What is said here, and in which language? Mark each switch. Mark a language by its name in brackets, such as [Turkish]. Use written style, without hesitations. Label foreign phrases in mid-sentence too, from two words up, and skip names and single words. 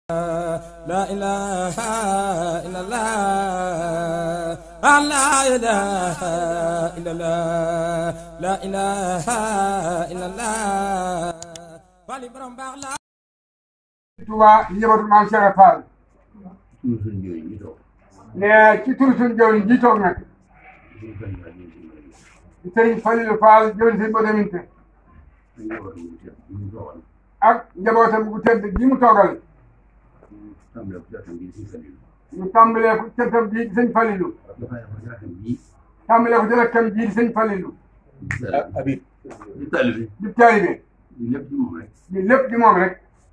[Arabic] لا إله إلا الله لا إله إلا الله لا إله إلا الله فالي برام باخ لا [Wolof] Touba njabootu maam Cheikh Fall ne ci turu suñu jëwriñ ji toog nag sëriñ Falilou Fall jëwriñ sëriñ Modou Minte ak njabootam bu tedd gi mu toogal ñu tàmbalee ko cantam bii di sëñ Falilou tàmbalee ko ci rakkam bii di sëñ Falilou di taalibe di lépp di moom rek